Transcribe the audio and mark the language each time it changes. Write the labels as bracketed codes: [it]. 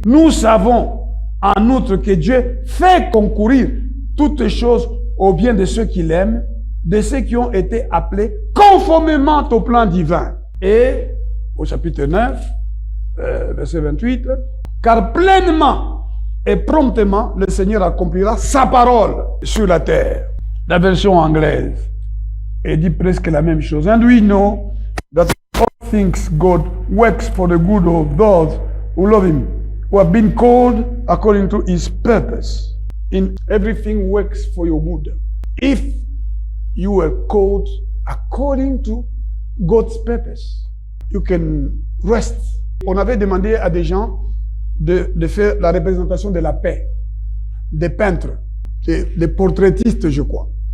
[fr] Nous savons en outre que Dieu fait concourir toutes choses au bien de ceux qui l'aiment, de ceux qui ont été appelés conformément au plan divin. Et au chapitre 9, verset 28, car pleinement et promptement le Seigneur accomplira sa parole sur la terre. La version anglaise et dit presque la même chose. [en] And we know that all things God works for the good of those who love Him, who have been called according to His purpose. In everything works for your good. If you were called according to God's purpose, you can rest. [fr] On avait demandé à des gens de faire la représentation de la paix, des peintres, des portraitistes, je crois.